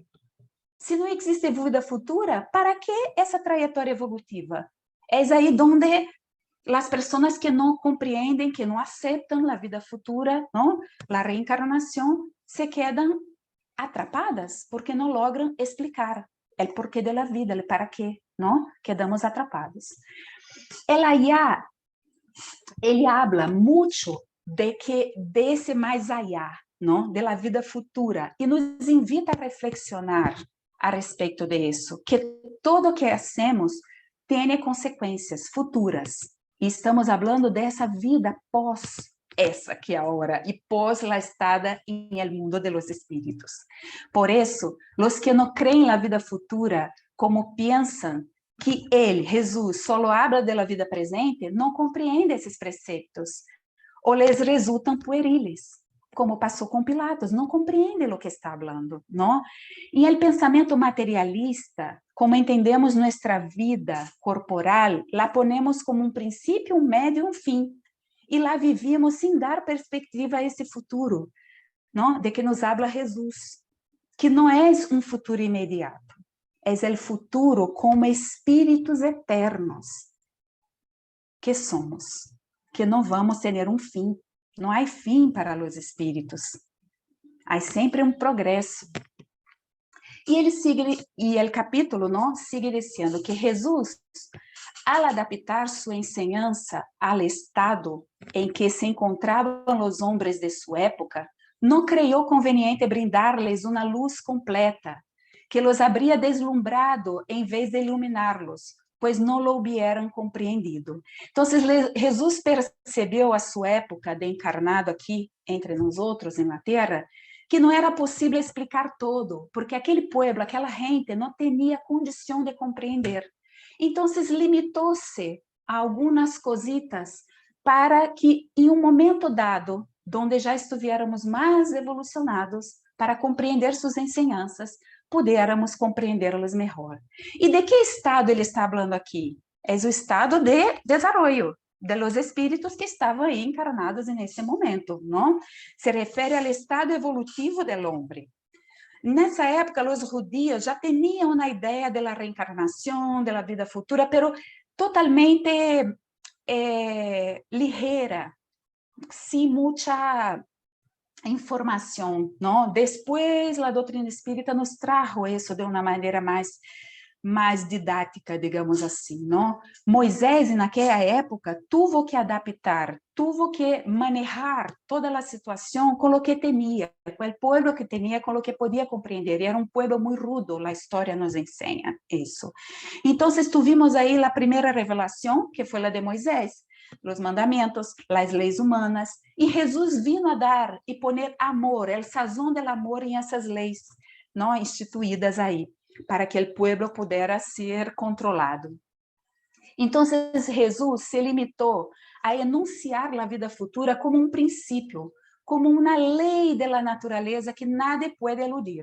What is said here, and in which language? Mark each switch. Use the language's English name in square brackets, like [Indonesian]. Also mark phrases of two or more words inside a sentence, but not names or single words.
[Portuguese] Se não existe vida futura, ¿para que essa trajetória evolutiva? É aí onde as pessoas que não compreendem, que não aceitam a vida futura, não, a reencarnação, [Spanish] se quedam atrapadas [Portuguese] porque não logram explicar o porquê da vida, o para quê, não? [Spanish] Quedamos atrapados. El allá, [Portuguese] ele habla muito de que desse mais allá, não? [Spanish] De la vida futura, [Portuguese] e [Spanish] nos invita a reflexionar [Portuguese] a respeito de isso, que todo o que hacemos tem consequências futuras. E estamos falando dessa vida pós essa que é agora e pós la estada em [Spanish] el mundo de los espíritos. [Portuguese] Por isso, os que não creem na vida futura, como pensam que ele, Jesus, só [Spanish] habla de la vida presente, [Portuguese] não compreende esses preceptos ou les resultam pueriles, como passou com Pilatos, não compreende o que está falando, não? E o pensamento materialista, como entendemos nossa vida corporal, [Spanish] la ponemos como [Portuguese] um princípio, um médio e um fim, e lá vivíamos sem dar perspectiva a esse futuro, não? De que [Spanish] nos habla [Portuguese] Jesus, que não é um futuro imediato, é o futuro como espíritos eternos que somos, que não vamos ter um fim. Não há fim para os espíritos. Há sempre um progresso. E ele sigue, e o capítulo não sigue dizendo que Jesus, ao adaptar sua enseñança ao estado em que se encontravam os homens de sua época, não [Spanish] creyó conveniente [Portuguese] brindar-lhes uma luz completa, [Spanish] que los habría deslumbrado [Portuguese] em vez de iluminá-los, pois não [Spanish] lo hubieran [Portuguese] compreendido. Então, Jesus percebeu a sua época de encarnado aqui, entre nós outros, na Terra, que não era possível explicar todo, porque aquele pueblo, aquela gente, não tinha condição de compreender. Então, limitou-se a algumas cositas para que, em um momento dado, onde já estivéssemos mais evolucionados, para compreender suas enseñanças, pudiéramos compreendê-las melhor. E de que estado ele está falando aqui? É o estado [Spanish] de desarrollo de los espíritos [Portuguese] que estavam aí encarnados nesse momento, não? Se refere ao estado evolutivo do homem. Nessa época, os judeus já tinham uma ideia da reencarnação, da vida futura, pero totalmente ligeira, sem muita informação, não? Depois, a doutrina espírita nos trajo isso de uma maneira mais didática, digamos assim, não? Moisés, naquela época, [Spanish] tuvo que adaptar, tuvo que manejar [Portuguese] toda a situação com o que tinha, com o povo que tinha, com o que podia compreender. E era um povo muito rudo, a história nos ensina isso. Então, tuvimos aí a primeira revelação, que foi a de Moisés, os mandamentos, as leis humanas, e Jesus [Spanish] vino a dar [Portuguese] e [Spanish] poner amor, [Portuguese] o [Spanish] sazón del amor [Portuguese] em essas leis, não instituídas aí, para que o povo pudesse ser controlado. Então, Jesus se limitou a enunciar a vida futura como um princípio, como uma lei da natureza que nada pode eludir.